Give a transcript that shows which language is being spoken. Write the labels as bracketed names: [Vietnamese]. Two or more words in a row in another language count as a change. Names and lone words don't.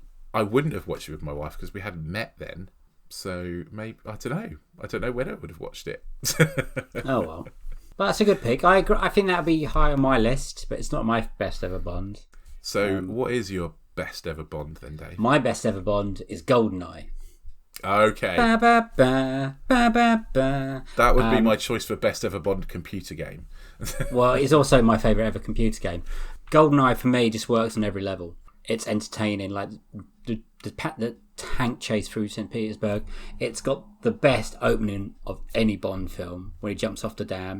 [English] I wouldn't have watched it with my wife because we hadn't met then. So maybe I don't know. I don't know when I would have watched it. Oh well, but that's a good pick. I agree. I think that would be high on my list, but it's not my best ever Bond. So what is your best ever Bond then, Dave? My best ever Bond is GoldenEye. Okay. Ba, ba, ba, ba, ba, ba. That would be my choice for best ever Bond computer game. Well, it's also my favourite ever computer game. GoldenEye for me just works on every level. It's entertaining, like the tank chase through St. Petersburg. It's got the best opening of any Bond film when he jumps off the dam.